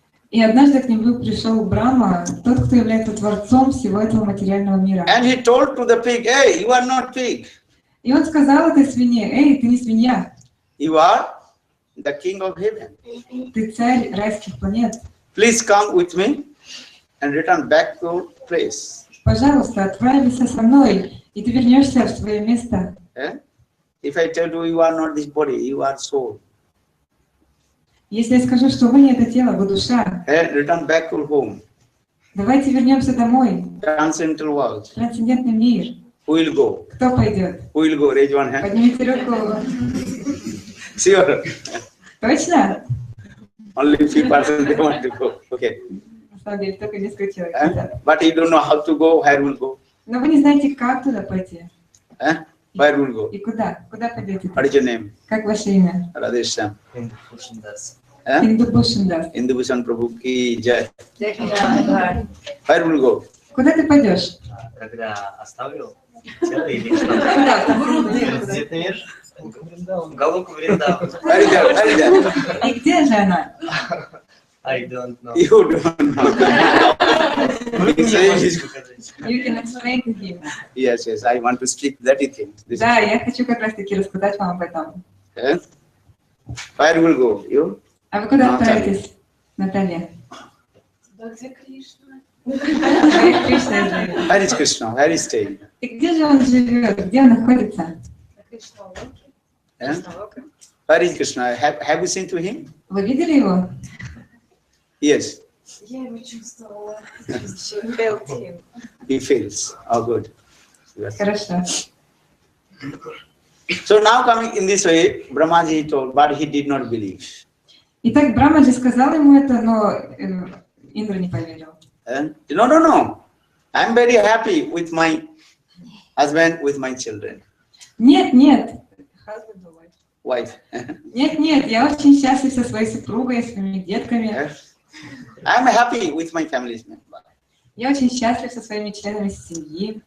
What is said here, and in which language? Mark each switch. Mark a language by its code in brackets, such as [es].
[ru] И однажды к нему пришел Брахма, тот, кто является творцом всего этого материального мира. [en] And he told to the pig, hey, you are not pig. [ru] И он сказал этой свинье: эй, ты не свинья, [en] You are the king of heaven. [ru] ты царь райских планет. [en] Please come with me and return back to your place. [ru] Пожалуйста, отправься со мной, и ты вернешься в свое место. [en] If I tell you are not this body, you are soul. [ru] Если я скажу, что вы не это тело, вы душа, [en] Return back to home. [ru] давайте вернемся домой, [en] Transcendental world. [ru] в трансцендентный мир. [en] Who will go? [ru] Кто пойдет? [en] Who will go? Raise one hand. [ru] Поднимите руку. [en] Sure. [ru] Точно? [en] Only few persons they want to go. Okay. [ru] На самом деле, только несколько человек хотят. [en] But you don't know how to go. Where will go? [ru] Но вы не знаете, как туда пойти. [en] Where will go? [ru] И куда? Куда пойдете? [en] What is your name? [ru] Как ваше имя? [en] Radhesham. [ru] Индубушиндас. [hi] Индубушан Прабhu ki jai. [en] Where will go? [ru] Куда ты пойдешь? Когда оставил тело или что? Где ты мир? Галуку Вриндаван. [en] Where is that? Where is that? [ru] И где же она? [en] I don't know. You don't know. He's saying he's- You can explain to him. Yes, yes. I want to speak that thing. This [ru] Да, [en] is- [ru] я хочу как раз таки рассказать вам об этом. [en] Where will go? You? [ru] А вы куда Наталья. отправитесь, Наталья? Где Кришна? Кришна живет. [en] Where is Krishna? Where is staying? [ru] И где же он живет? Где он находится? [en] Where is Krishna? Have you seen to him? [ru] Вы видели его? [en] Yes. [ru] Я его чувствовала. [en] Felt him. He feels. Oh, good. Yes. [ru] Хорошо. [en] So now coming in this way, Brahmaji told, but he did not believe. [ru] Итак, Брахмаджи сказал ему это, но Индра не поверил. [en] No, no, no. I'm very happy with my husband, with my children. [ru] Нет, нет, [en] Husband or wife? Wife. [ru] нет, нет, я очень счастлив со своей супругой, своими детками. [en] I'm happy with my family's member. [ru] Я очень счастлив со своими членами семьи.